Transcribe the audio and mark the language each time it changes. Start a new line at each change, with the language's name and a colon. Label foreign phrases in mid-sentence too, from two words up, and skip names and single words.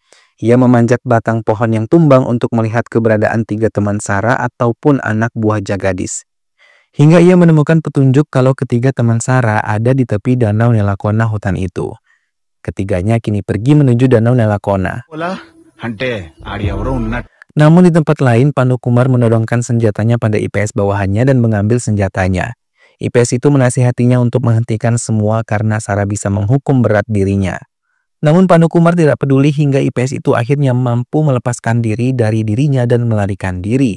Indonesian: Ia memanjat batang pohon yang tumbang untuk melihat keberadaan 3 teman Sarah ataupun anak buah Jagadis. Hingga ia menemukan petunjuk kalau ketiga teman Sarah ada di tepi danau Nelakona hutan itu. Ketiganya kini pergi menuju danau Nelakona.
Telugu: అంటే ఆడి ఎవరో ఉన్నట్టు.
Indonesian: Namun di tempat lain, Panukumar menodongkan senjatanya pada IPS bawahannya dan mengambil senjatanya. IPS itu menasihatinya untuk menghentikan semua karena Sarah bisa menghukum berat dirinya. Namun Panukumar tidak peduli hingga IPS itu akhirnya mampu melepaskan diri dari dirinya dan melarikan diri.